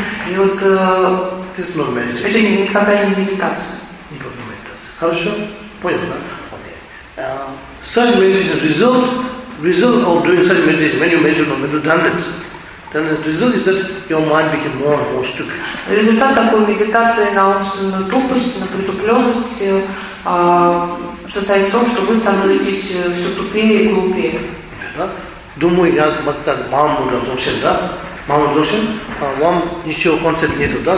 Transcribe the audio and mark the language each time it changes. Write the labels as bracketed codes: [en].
[ru] И вот это никакая не медитация. Хорошо? Понятно. [en] Such meditation result of doing such meditation, when you measure on mental dullness, then the result is that your mind becomes more and more stupid. [ru] Результат такой медитации на умственную тупость, на притупленность состоит в том, что вы становитесь все тупее и глупее. Думаю, я мастер Мамудра Дзонсен, да? Мамудра Дзонсен, вам ничего концепта нету, да?